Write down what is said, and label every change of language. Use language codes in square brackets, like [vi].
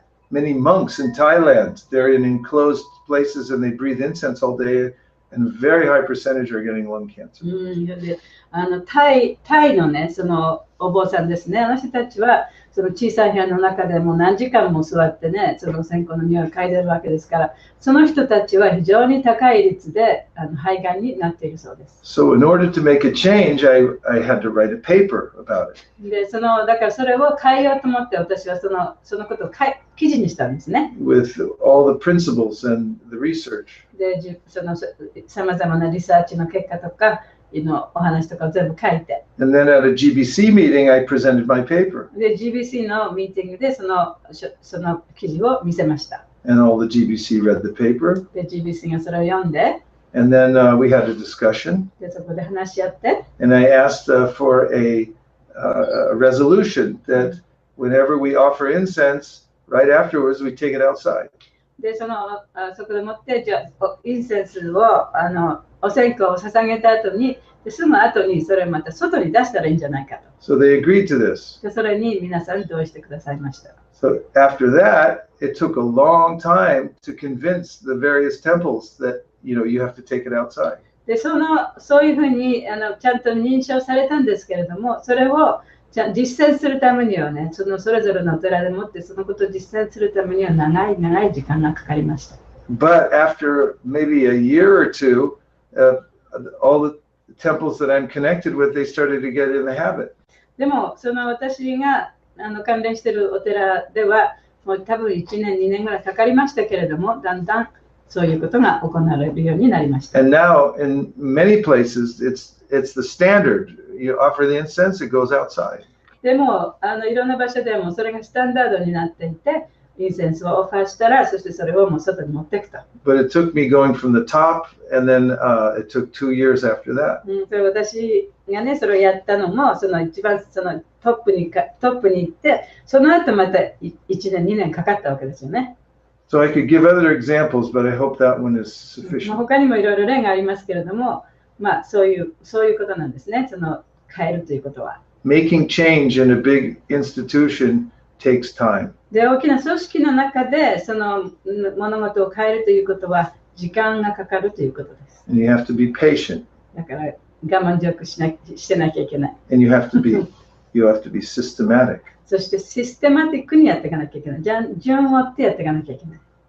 [en] Many monks in Thailand, they're in enclosed places and they breathe incense all day, and a very high percentage are getting lung cancer. [ja] でタイのね、そのお坊さんですね、あの人たちはその小さい部屋の中でもう何時間も座ってね、その線香の匂いを嗅いでるわけですから、その人たちは非常に高い率で肺がんになっているそうです。 [en] So in order to make a change, I had to write a paper about it. [ja] で、だからそれを変えようと思って、私はそのことを記事にしたんですね。 [en] with all the principles and the research. [ja] で、そのさまざまなリサーチの結果とか、お話とかを全部書いて。 [en] And then at a GBC meeting, I presented my paper. [ja] で、GBC のミーティングでその記事を見せました。 [en] And all the GBC read the paper. [ja] で、GBC がそれを読んで、 [en] And then we had a discussion. [ja] で、そこで話し合って。 [en] And I asked for a resolution that whenever we offer incense, right afterwards, we take it outside. [ja] で、そこでもって、じゃあ、インセンスを、お線香を捧げた後に、すぐ後にそれをまた外に出したらいいんじゃないかと。 [en] So they agreed to this. [ja] で、それに皆さん同意してくださいました。 [en] So after that, it took a long time to convince the various temples that, you have to take it outside. [ja] で、そういうふうにちゃんと認証されたんですけれども、それを実践するためにはね、それぞれのお寺でもってそのことを実践するためには長い時間がかかりました。 [en] But after maybe a year or two, all the temples that I'm connected with, they started to get in the habit. [ja] でも、私が関連しているお寺では、もう多分1年、2年ぐらいかかりましたけれども、だんだんそういうことが行われるようになりました。 [en] And now, in many places, it's the standard. You offer the incense, it goes outside. [ja] でも、いろんな場所でもそれがスタンダードになっていて、インセンスをオファーしたら、そしてそれをもう外に持っていくと。 [en] But it took me going from the top, and then it took 2 years after that. [ja] それ私がね、それをやったのも、一番トップに行って、その後また1年、2年かかったわけですよね。 [en] So I could give other examples, but I hope that one is sufficient. [ja] 他にもいろいろ例がありますけれども、そういうことなんですね。変えるということは。 [en] Making change in a big institution takes time. [ja] で、大きな組織の中で物事を変えるということは時間がかかるということです。 [en] And you have to be patient. [ja] だから我慢強くしてなきゃいけない。 [en] And you have to be systematic. [ja] そしてシステマティックにやっていかなきゃいけない。順を追ってやっていかなきゃいけない。